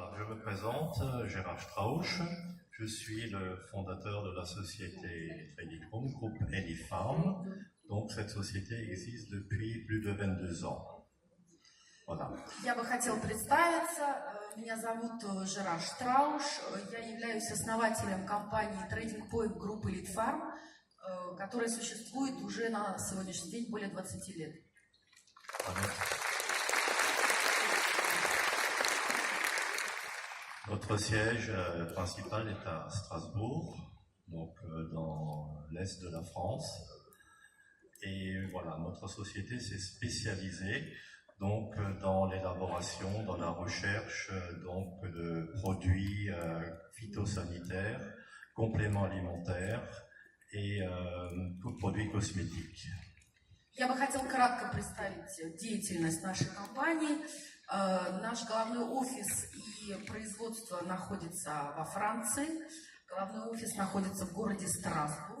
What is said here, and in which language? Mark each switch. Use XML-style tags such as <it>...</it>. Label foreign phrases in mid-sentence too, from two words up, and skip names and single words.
<fr>me présente, Gérard Strauch. Je suis le fondateur de la société Trading Room, groupe Elifarm. Donc cette société existe depuis plus de 22 ans. Voilà.</fr> <ru>Я бы хотела представиться. Меня зовут Жерар Штрауш. Я являюсь основателем компании Trading Point группы Elifarm, которая существует уже на сегодняшний день более 20 лет.</ru> <fr>Notre siège principal est à Strasbourg, donc dans l'est de la France. Et voilà, notre société s'est spécialisée donc dans l'élaboration, dans la recherche donc de produits phytosanitaires, compléments alimentaires et produits cosmétiques.</fr> <ru>Я бы хотела кратко представить деятельность нашей компании. Наш головной офис и производство находится во Франции. Головной офис находится в городе Страсбург.</ru>